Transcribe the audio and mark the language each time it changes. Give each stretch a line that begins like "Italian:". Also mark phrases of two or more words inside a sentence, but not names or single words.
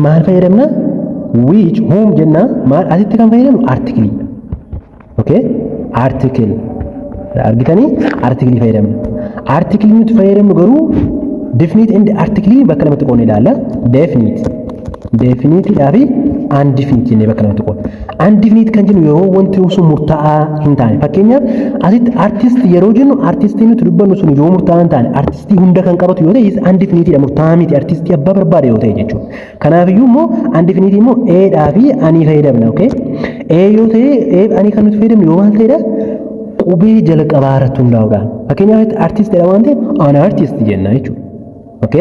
Oromo: maal fayyadamna
English: which whom
Oromo: jenna maal asitti kan fayyadamnu article okay article argitanii article fayyadamna article nuti fayyadamnu garuu
English: definite and article
Oromo: bakka lamatti qoodne ilaalla definite dhaafi undefinite jennee bakka lamatti qoodne undefinite kan jennu yeroo wanti sun murtaa'aa hin taane fakkeenyaaf asitti artist yeroo jennu artistii nuti dubbannu sun yoo murtaa'aa hin taane artistii hunda kan qabatu yoo ta'e undefinite dha murtaa'aa miti artistii abbaa barbaade yoo ta'e jechuudha kanaaf iyyuu immoo undefinite immoo dhaa fi ani fayyadamna okay yoo ta'e ani kan nuti fayyadamnu yoo maal ta'edha qubee jalqabaa irratti hundaa'uudhaan fakkeenyaaf artist jedha waan ta'eef an artist jenna jechuudha. Okay?